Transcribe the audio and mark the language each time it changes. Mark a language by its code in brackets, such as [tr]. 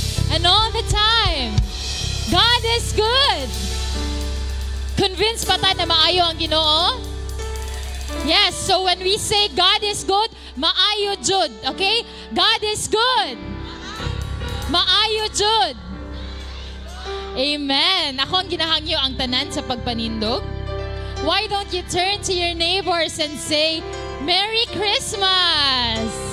[en] And all the time, God is good! [ceb] Convinced pa tayo na maayo ang Ginoo? [en] Yes, so when we say God is good, [ceb] maayo jud, [en] okay? God is good! [ceb] Maayo jud! [en] Amen! [ceb] Ako ang ginahangyo ang tanan sa pagpanindog. [en] Why don't you turn to your neighbors and say, Merry Christmas!